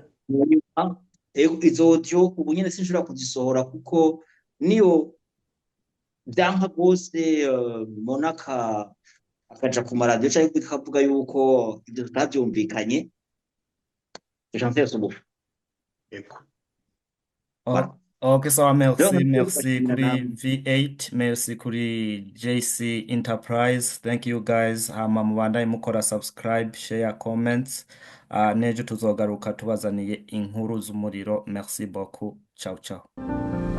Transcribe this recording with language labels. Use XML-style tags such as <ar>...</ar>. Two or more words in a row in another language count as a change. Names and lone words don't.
<rn>izo audio ubu nyene sinshobora kuzisohora kuko niyo byanka rwose monaka akaja ku maradiyo cyangwa bikavuga yuko ibyo tutabyumvikanye j'en subu yego</rn> <en>okay so</en> <rn>merci kuri V8 merci kuri JC Enterprise</rn> <en>thank you guys</en> <rn>hama mubandanye mukora</rn> <en>subscribe share comments</en> <rn>nejo tuzogaruka tubazaniye inkuru z'umuriro</rn> <fr>merci beaucoup</fr> <it>ciao ciao</it>